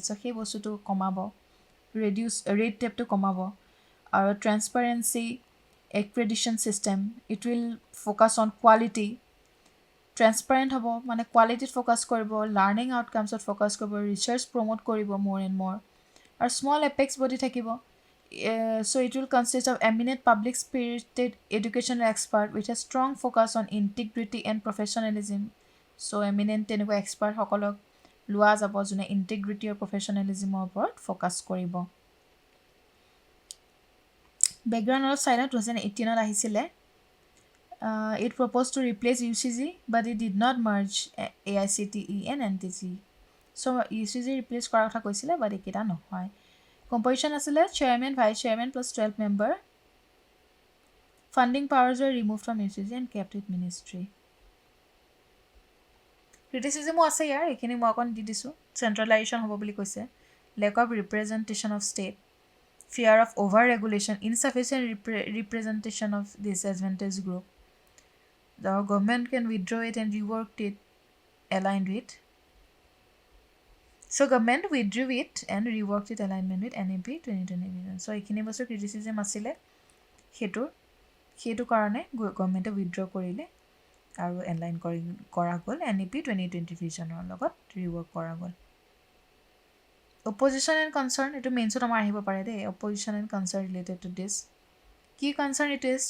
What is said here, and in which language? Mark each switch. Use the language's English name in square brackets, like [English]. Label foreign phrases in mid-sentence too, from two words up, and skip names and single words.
[Assamese] চ' সেই বস্তুটো কমাব, [English] reduce red tape [Assamese] কমাব। [English] আৰু transparency accreditation system, it will focus on quality, transparent [Assamese] হ'ব, মানে [English] quality focus কৰিব, learning outcomes focus কৰিব, research promote কৰিব more and more. আৰু small apex body থাকিব। So it will consist of eminent public spirited educational expert with a strong focus on integrity and professionalism. So eminent [Assamese] তেনেকুৱা expert সকলক লোৱা যাব যোনে integrity আৰু professionalismৰ ওপৰত ফ'কাছ কৰিব। বেকগ্ৰাউণ্ড অলপ চাই লওঁ, 2018 আহিছিলে। [English] It proposed to replace UCG, but it did not merge AICTE and NTG. [Assamese] So UCG replace কৰাৰ কথা কৈছিলে, but এইকেইটা নহয়। [English] Composition আছিলে chairman, vice chairman plus 12 member. Funding powers were removed from UCG and kept with ministry. [Assamese] Criticism আছে ইয়াৰ, এইখিনি মই অকণ দি দিছোঁ। Centralization হ'ব বুলি কৈছে, [English] lack of representation of state, fear of over-regulation, insufficient representation of disadvantaged group. The government can withdraw it and rework it aligned with. So government withdrew it and reworked it alignment with NAP 2020 vision. [Assamese] So এইখিনি বস্তু ক্ৰিটিচিজম আছিলে, সেইটো কাৰণে [English] government withdraw [Assamese] কৰিলে আৰু এনলাইন কৰা গ'ল NAP 2020 ভিজনৰ লগত ৰিৱৰ্ক কৰা গ'ল। [English] opposition and concern, [Assamese] এইটো মেইনছত আমাৰ আহিব পাৰে দেই। [English] opposition and concern related to this, কি concern it is?